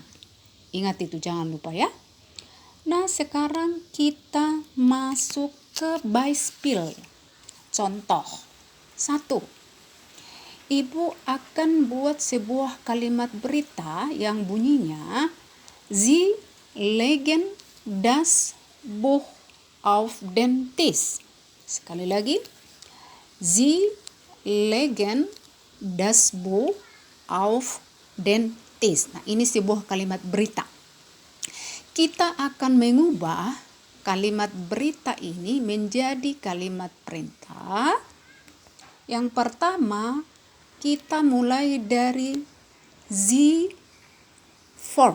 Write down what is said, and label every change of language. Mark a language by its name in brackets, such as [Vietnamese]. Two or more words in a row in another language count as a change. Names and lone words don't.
[Indonesian] Ingat itu, jangan lupa ya. Nah, sekarang kita masuk ke Beispiel. Contoh 1. Ibu akan buat sebuah kalimat berita yang bunyinya [German] Sie legen das Buch auf den Tisch. [Indonesian] Sekali lagi. [German] Sie legen das Buch auf den Tisch. [Indonesian] Nah, ini sebuah kalimat berita. Kita akan mengubah kalimat berita ini menjadi kalimat perintah. Yang pertama, kita mulai dari Z form.